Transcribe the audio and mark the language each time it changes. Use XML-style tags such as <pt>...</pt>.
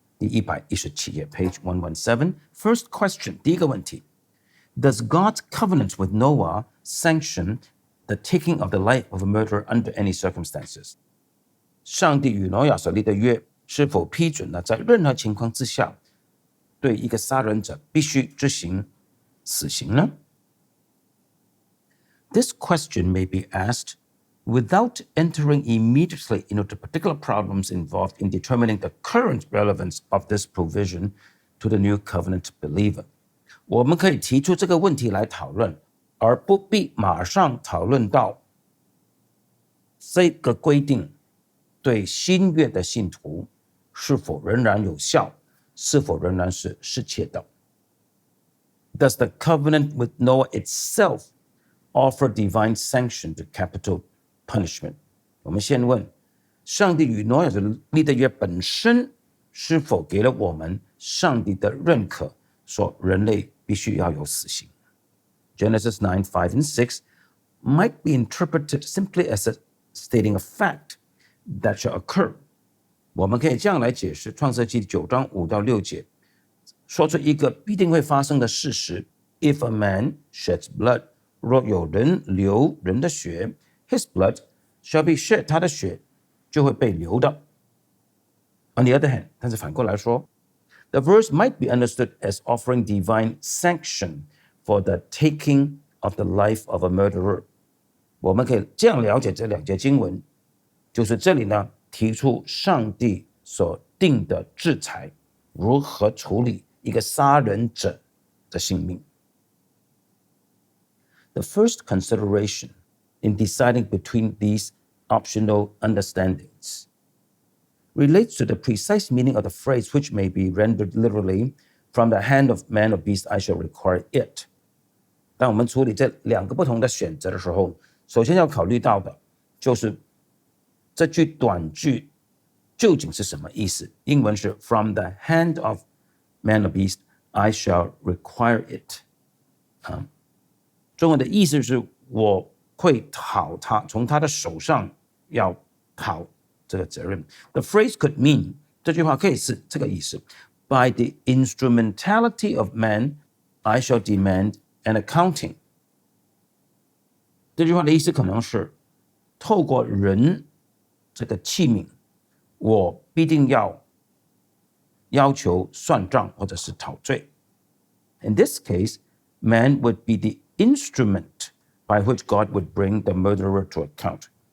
<zh>第117页</zh> <en>page 117 First question</en> <zh>第一个问题</zh> <en>Does God's covenant with Noah sanction the taking of the life of a murderer under any circumstances?</en> <zh>上帝与挪亚所立的约是否批准了在任何情况之下对一个杀人者必须执行死刑呢？</zh> <en>This question may be asked without entering immediately into the particular problems involved in determining the current relevance of this provision to the new covenant believer.</en> <zh>我们可以提出这个问题来讨论，而不必马上讨论到这个规定对新约的信徒是否仍然有效，是否仍然是适切的。</zh> <en>Does the covenant with Noah itself offer divine sanction to capital punishment?</en> <zh>我们先问，上帝与挪亚立的约本身是否给了我们上帝的认可，说人类必须要有死刑？</zh> <en>Genesis 9, 5 and 6 might be interpreted simply as stating a fact that shall occur.</en> <zh>我们可以这样来解释创世纪9章5到6节，说出一个必定会发生的事实。</zh> <en>If a man sheds blood,</en> <zh>若有人流人的血，</zh> <en>his blood shall be shed,</en> <zh>他的血就会被流的。</zh> <en>On the other hand,</en> <zh>但是反过来说，</zh> <en>the verse might be understood as offering divine sanction for the taking of the life of a murderer.</en> <zh>我们可以这样了解这2节经文，就是这里呢提出上帝所定的制裁，如何处理一个杀人者的性命。</zh> <en>The first consideration in deciding between these optional understandings relates to the precise meaning of the phrase, which may be rendered literally, from the hand of man or beast I shall require it.</en> <zh>当我们处理这2个不同的选择的时候，首先要考虑到的就是这句短句究竟是什么意思？英文是</zh> <en>From the hand of man or beast, I shall require it.</en> <zh>中文的意思是我会讨他，从他的手上要讨这个责任。</zh> <en>The phrase could mean</en> <zh>这句话可以是这个意思</zh> <en>By the instrumentality of man, I shall demand an accounting.</en> <zh>这句话的意思可能是透过人这个器皿，我必定要求算账或者是讨罪。</zh> <en>In this case, man would be the instrument by which God would bring the murderer to account.</en>